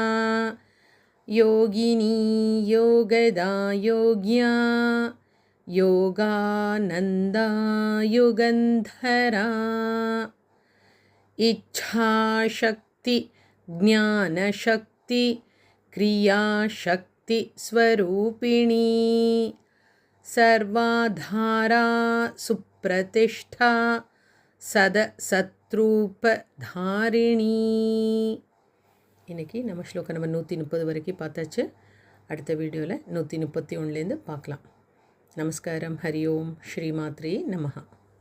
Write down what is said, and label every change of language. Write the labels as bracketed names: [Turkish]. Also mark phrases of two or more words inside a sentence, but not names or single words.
[Sanskrit] योगिनी योगदा योग्या योगानन्दा युगन्धरा इच्छाशक्ति ज्ञानशक्ति क्रियाशक्ति स्वरूपिणी सर्वाधारा सुप्रतिष्ठा சத்ரூபதாரிணி. [Tamil] இன்றைக்கி நம்ம ஸ்லோகம் நம்பர் 130 வரைக்கும் பார்த்தாச்சு. அடுத்த வீடியோவில் 131லேருந்து பார்க்கலாம். நமஸ்காரம். [Sanskrit] हरि ओम्। श्रीमात्रे नमः.